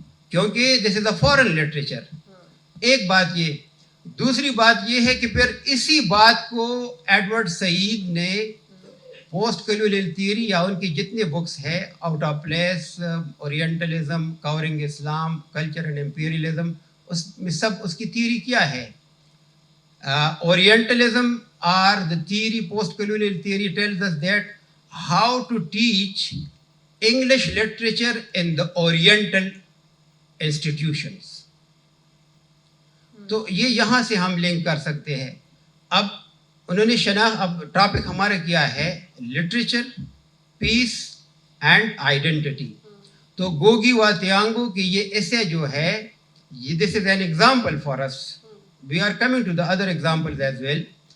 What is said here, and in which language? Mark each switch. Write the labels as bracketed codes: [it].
[hi] क्योंकि [en] This is a foreign literature. [hi] एक बात ये, दूसरी बात ये है कि फिर इसी बात को एडवर्ड सईद ने पोस्ट कॉलोनियल थियरी या उनकी जितने बुक्स है, out of place, orientalism, covering Islam, culture and imperialism, उसमें सब उसकी थियरी क्या है? [en] Orientalism or the theory, post-colonial theory tells us that how to teach English literature in the Oriental institutions. [hi] तो ये यहाँ से हम लिंक कर सकते हैं। अब उन्होंने अब टॉपिक हमारा क्या है? [en] Literature, piece and identity. [hi] तो गोगी वा थियांगो की ये ऐसे जो है, ये [en] This is an example for us, we are coming to the other examples as well.